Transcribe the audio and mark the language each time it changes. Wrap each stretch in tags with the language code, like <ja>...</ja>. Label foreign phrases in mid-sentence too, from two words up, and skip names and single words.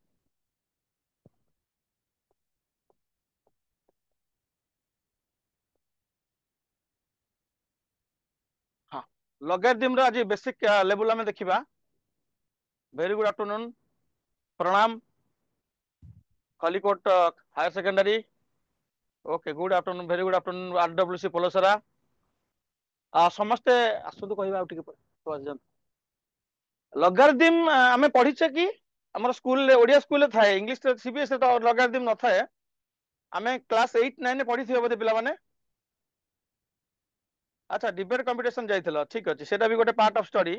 <or>ହଁ ଲଗାରିଦମ ର ଆଜି</or> <en>basic level</en> <or>ଆମେ ଦେଖିବା।</or> <en>very good afternoon ପ୍ରଣାମ ଖଲିकोट हायर सेकेंडरी। okay good afternoon very good afternoon आरडब्ल्यूसी पलसरा।</en> <or>ସମସ୍ତେ ଆସନ୍ତୁ କହିବା ଆଉ ଟିକେ ପରେ। ଲଗାରିଦମ ଆମେ ପଢିଛେ କି ଆମର ସ୍କୁଲରେ ଓଡିଆ ସ୍କୁଲରେ ଥାଏ, ଇଂଲିଶ ସିବିଏସଇ ତ ଲଗାରିଦମ ନଥାଏ। ଆମେ କ୍ଲାସ 8-9 ରେ ପଢିଥିବେ ବୋଧେ ପିଲାମାନେ। ଆଚ୍ଛା</or> <en>debate competition</en> <or>ଯାଇଥିଲ, ଠିକ ଅଛି ସେଟା ବି ଗୋଟେ</or> <en>part of study.</en>